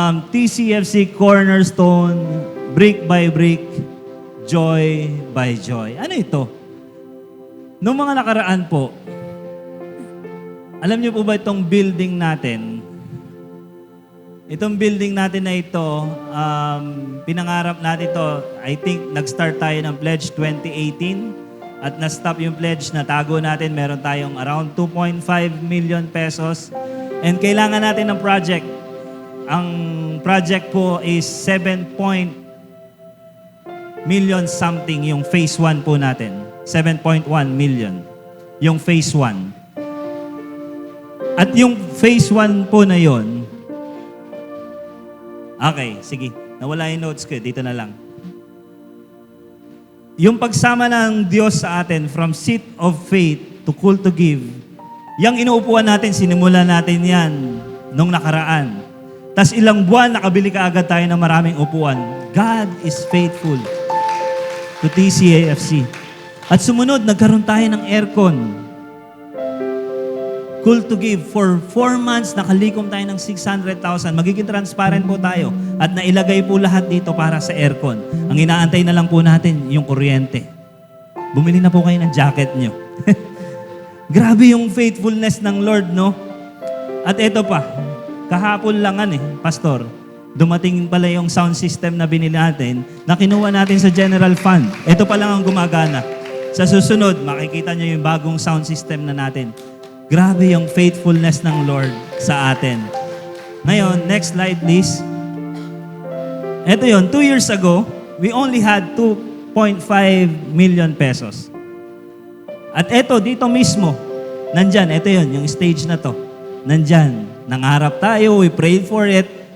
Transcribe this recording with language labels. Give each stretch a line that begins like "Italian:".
English: TCFC Cornerstone, Brick by Brick, Joy by Joy.
Filipino: Ano ito? Noong mga nakaraan po, alam niyo po ba itong building natin? Itong building natin na ito, pinangarap natin ito,
English: I think
Filipino: nag-start tayo ng pledge 2018. at na-stop yung pledge, natago natin, meron tayong around 2.5 million pesos. And kailangan natin ng project. Ang project po is 7 million something yung phase 1 po natin. 7.1 million yung phase 1. At yung phase 1 po na yon, okay, sige. Nawala yung notes ko. Dito na lang. Yung pagsama ng Diyos sa atin
English: from seat of faith to call to give,
Filipino: yung inuupuan natin, sinimula natin yan nung nakaraan. Tas ilang buwan, nakabili ka agad tayo ng maraming upuan.
English: God is faithful to TCAFC.
Filipino: At sumunod, nagkaroon tayo ng aircon.
English: Cool to give. For 4 months,
Filipino: nakalikom tayo ng
English: 600,000.
Filipino: Magiging transparent po tayo. At nailagay po lahat dito para sa aircon. Ang inaantay na lang po natin, yung kuryente. Bumili na po kayo ng jacket nyo. Grabe yung faithfulness ng Lord, no? At eto pa, kahapon lang Pastor, dumating pala yung sound system na binili natin na kinuha natin sa general fund. Ito pa lang ang gumagana. Sa susunod, makikita nyo yung bagong sound system na natin. Grabe yung faithfulness ng Lord sa atin. Ngayon,
English: next slide please.
Filipino: Ito yun,
English: 2 years ago, we only had 2.5 million pesos.
Filipino: At ito, dito mismo, nandyan, ito yun, yung stage na to. Nandyan, nangarap tayo,
English: we prayed for it.